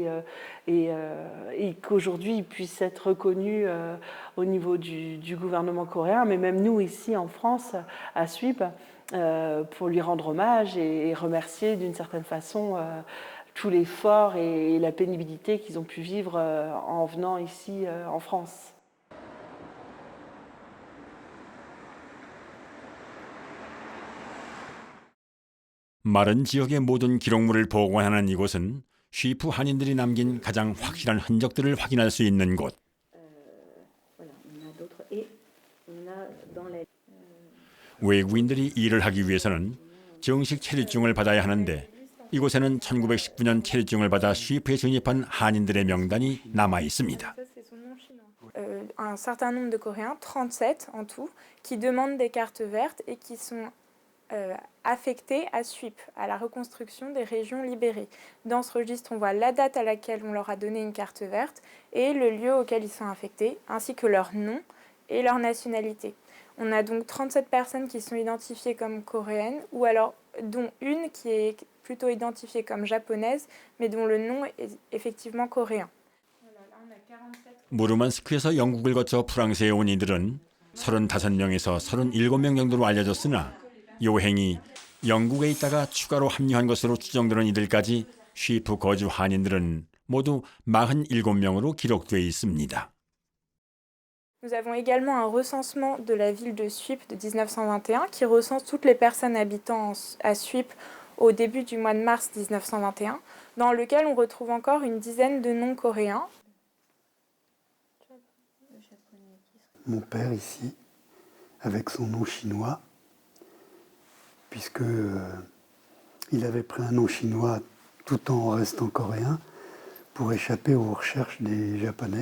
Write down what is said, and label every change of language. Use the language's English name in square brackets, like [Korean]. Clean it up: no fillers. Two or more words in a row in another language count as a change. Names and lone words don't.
[French] et qu'aujourd'hui il puisse être reconnu au niveau du gouvernement coréen, mais même nous ici en France, à SWIP, pour lui rendre hommage et remercier d'une certaine façon tout l'effort et la pénibilité qu'ils ont pu vivre en venant ici en France. [Korean] 마른 지역의 모든 기록물을 보관하는 이곳은 쉬프 한인들이 남긴 가장 확실한 흔적들을 확인할 수 있는 곳. 외국인들이 일을 하기 위해서는 정식 체류증을 받아야 하는데 이곳에는 1919년 체류증을 받아 쉬프에 진입한 한인들의 명단이 남아 있습니다. [French] Un certain nombre de Coréens, 37 en tout, qui demandent des cartes vertes et qui sont affectés à SWIP, à la reconstruction des régions libérées. Dans ce registre, on voit la date à laquelle on leur a donné une carte verte et le lieu auquel ils sont affectés, ainsi que leur nom et leur nationalité. On a donc 37 personnes qui sont identifiées comme coréennes, ou alors dont une qui est plutôt identifiée comme japonaise, mais dont le nom est effectivement coréen. [Korean] 무르만스크에서 영국을 거쳐 프랑스에 온 이들은 35명에서 37명 정도로 알려졌으나 요행이 영국에 있다가 추가로 합류한 것으로 추정되는 이들까지 쉬프 거주 한인들은 모두 47명으로 기록되어 있습니다. [French] Nous avons également un recensement de la ville de SWIP de 1921 qui recense toutes les personnes habitant à SWIP au début du mois de mars 1921, dans lequel on retrouve encore une dizaine de noms coréens. Mon père ici, avec son nom chinois, puisque il avait pris un nom chinois tout en restant coréen pour échapper aux recherches des Japonais.